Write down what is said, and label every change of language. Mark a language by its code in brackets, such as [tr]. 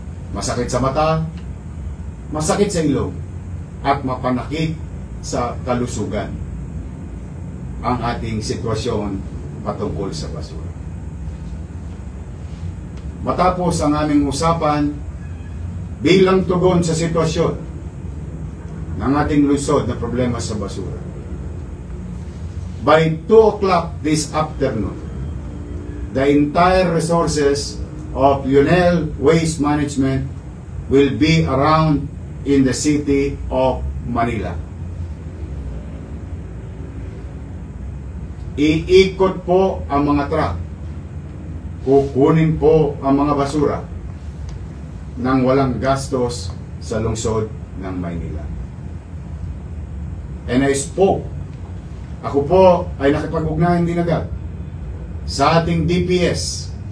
[tl] Masakit sa mata, masakit sa ilong, at mapanakit sa kalusugan ang ating sitwasyon patungkol sa basura. Matapos ang aming usapan, bilang tugon sa sitwasyon ng ating lungsod na problema sa basura, [en] by 2 o'clock this afternoon, the entire resources of Lionel Waste Management will be around in the city of Manila. [tl] Iikot po ang mga truck, kukunin po ang mga basura nang walang gastos sa lungsod ng Maynila. [en] And I spoke, [tl] ako po ay nakipag-ugnayan din agad sa ating DPS,